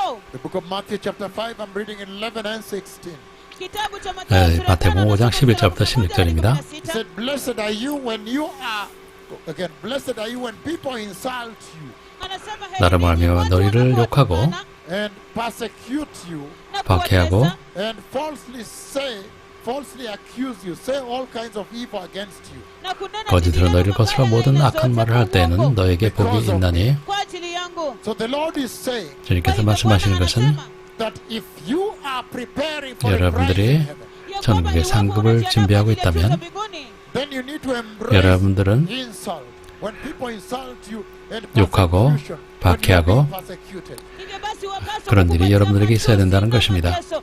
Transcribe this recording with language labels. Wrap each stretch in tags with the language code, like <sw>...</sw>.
<en>The book of Matthew chapter 5, I'm reading in 11 and 16.</en> <ko>마태복음 5장 11절부터 16절입니다.</ko> <en>He said, blessed are you when you are, again, blessed are you when people insult you</en> <ko>나를 말하며 너희를 욕하고</ko> <en>and persecute you</en> <ko>박해하고</ko> <en>and falsely accuse you, say all kinds of evil against you.</en> <ko>거짓으로 너희를 거슬러 모든 악한 말을 할 때에는 너에게 복이 있나니.</ko> <en>So the Lord is saying</en> <ko>주님께서 말씀하시는 것은</ko> <en>that if you are preparing for a</en> <ko>여러분들이</ko> <en>rise in heaven,</en> <ko>천국의 상급을 준비하고 있다면</ko> <en>then you need to embrace</en> <ko>여러분들은</ko> <en>insult. When people insult you and</en> <ko>욕하고</ko> <en>persecution, when you are</en> <ko>박해하고</ko> <en>being persecuted.</en> <ko>그런 일이 여러분들에게 있어야 된다는 것입니다.</ko>